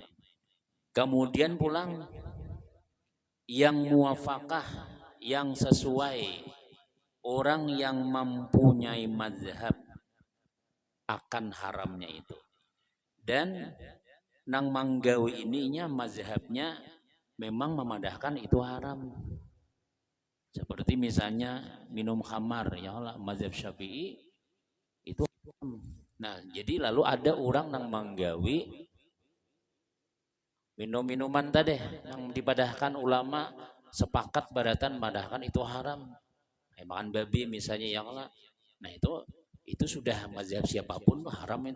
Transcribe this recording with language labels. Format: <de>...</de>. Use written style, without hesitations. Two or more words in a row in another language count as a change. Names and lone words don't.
<bjn>Kemudian pulang yang muwafaqah, yang sesuai orang yang mempunyai mazhab akan haramnya itu. Dan nang manggawi ininya mazhabnya memang memandahkan itu haram. Seperti misalnya minum khamar, ya Allah, mazhab Syafi'i itu haram. Nah, jadi lalu ada orang nang manggawi minum-minuman tadi yang dipadahkan ulama sepakat badatan madahkan itu haram. Makan babi misalnya, ya Allah. Nah, itu sudah mazhab siapapun haram itu.</bjn>